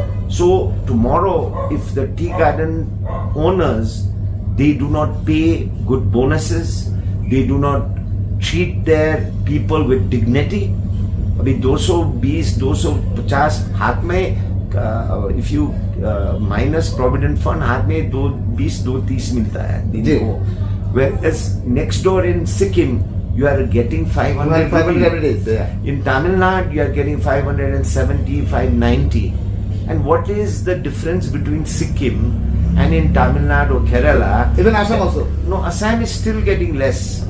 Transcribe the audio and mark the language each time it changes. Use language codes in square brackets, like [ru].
[en] So tomorrow, if the tea garden owners, they do not pay good bonuses, they do not treat their people with dignity. [hi] अभी 220, 250 हाथ में, [en] if you minus provident fund, [hi] हाथ में 220, 230 मिलता है दिन को. [en] Whereas next door in Sikkim, you are getting 500 every day. In Tamil Nadu, you are getting 570, 590. And what is the difference between Sikkim and in Tamil Nadu or Kerala? Even Assam also. No, Assam is still getting less.